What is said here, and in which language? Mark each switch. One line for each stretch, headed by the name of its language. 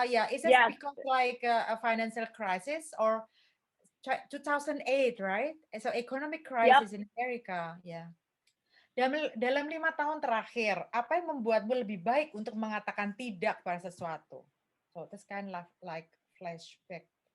English: Is it because like a financial crisis or 2008, right?
Indonesian: So economic crisis in America, Dalam 5 tahun terakhir, apa yang membuatmu lebih baik untuk mengatakan tidak pada sesuatu?
English: So this kind of like flashback,